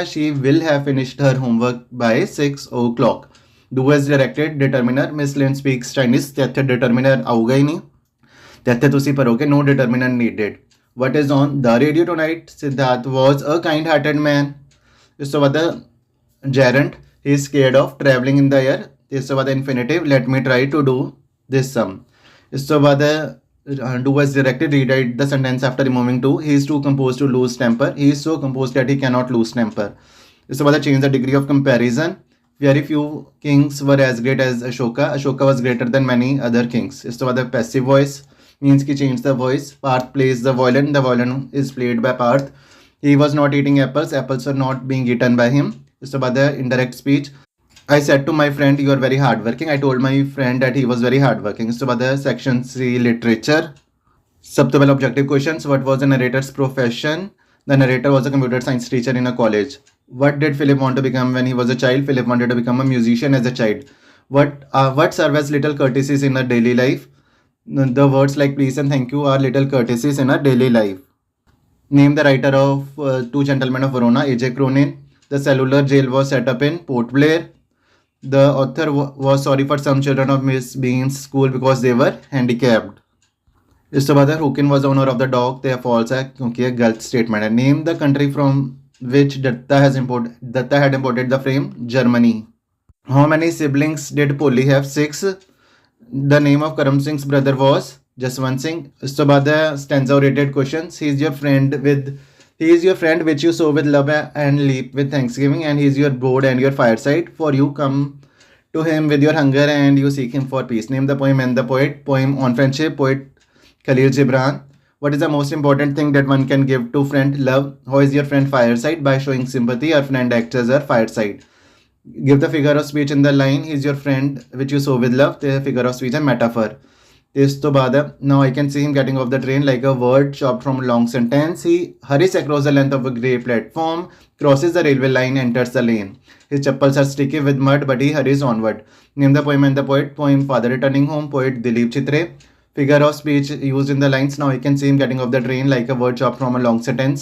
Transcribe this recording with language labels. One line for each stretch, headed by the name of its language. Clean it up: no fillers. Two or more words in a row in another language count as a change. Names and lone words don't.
English: She will have finished her homework by 6 o'clock. Do as directed. Determiner. Miss Lin speaks Chinese.
Punjabi: ਤੇ ਇੱਥੇ ਡਿਟਰਮੀਨਰ ਆਊਗਾ ਹੀ ਨਹੀਂ ਤੇ ਇੱਥੇ ਤੁਸੀਂ ਭਰੋਗੇ
English: no determiner needed. What is on the radio tonight? Siddharth was a kind hearted man.
Punjabi: ਇਸ ਤੋਂ ਬਾਅਦ ਜੈਰੰਟ।
English: he is scared of traveling in the air.
Punjabi: ਇਸ ਤੋਂ ਬਾਅਦ
English: infinitive, let me try to do this sum.
Punjabi: ਇਸ ਤੋਂ ਬਾਅਦ
English: do as directed, rewrite the sentence after removing to. He is too composed to lose temper. He is so composed that he cannot lose temper.
Punjabi: ਇਸ ਤੋਂ ਬਾਅਦ
English: change the degree of comparison. Very few kings were as great as Ashoka. Ashoka was greater than many other kings.
Punjabi: ਇਸ ਤੋਂ ਬਾਅਦ
English: passive voice means ਕਿ change the voice. Parth plays the violin. The violin is played by Parth. He was not eating apples. Apples were not being eaten by him.
Punjabi: ਇਸ ਤੋਂ ਬਾਅਦ
English: indirect speech. I said to my friend, you are very hardworking. I told my friend that he was very hardworking.
Punjabi: ਇਸ ਤੋਂ ਬਾਅਦ
English: section C literature.
Punjabi: ਸਭ ਤੋਂ ਪਹਿਲਾਂ
English: objective questions. What was the narrator's profession? The narrator was a computer science teacher in a college. What did Philip want to become when he was a child? Philip wanted to become a musician as a child. What serve as little courtesies in our daily life? The words like please and thank you are little courtesies in our daily life. Name the writer of Two Gentlemen of Verona, A.J. Cronin. The cellular jail was set up in Port Blair. The author was sorry for some children of Miss Bean's school because they were handicapped.
Punjabi: ਇਸ ਤੋ ਬਾਦ
English: हुकिन was the owner of the dog. they false
Hindi: है क्योंकि ये गलत स्टेटमेंट है.
English: Name the country from which Datta had imported the frame. Germany. How many siblings did Polly have? 6. The name of Karam Singh's brother was Jaswant Singh.
Punjabi: ਇਸ ਤੋ ਬਾਦ
English: stanza orated questions. He is your friend which you sow with love and leap with thanksgiving, and he is your board and your fireside. For you come to him with your hunger and you seek him for peace. Name the poem and the poet. Poem on friendship. Poet Khalil Gibran. What is the most important thing that one can give to friend? Love. How is your friend fireside? By showing sympathy, our friend acts as our fireside. Give the figure of speech in the line. He is your friend which you sow with love. The figure of speech and metaphor.
Punjabi: ਇਸ ਤੋ ਬਾਦ
English: now I can see him getting off the train like a word chopped from a long sentence. He hurries across the length of a grey platform, crosses the railway line, enters the lane. His chappals are sticky with mud, but he hurries onward. Name the poem and the poet. Poem Father Returning Home. Poet Dilip Chitre. Figure of speech used in the lines. Now I can see him getting off the train like a word chopped from a long sentence.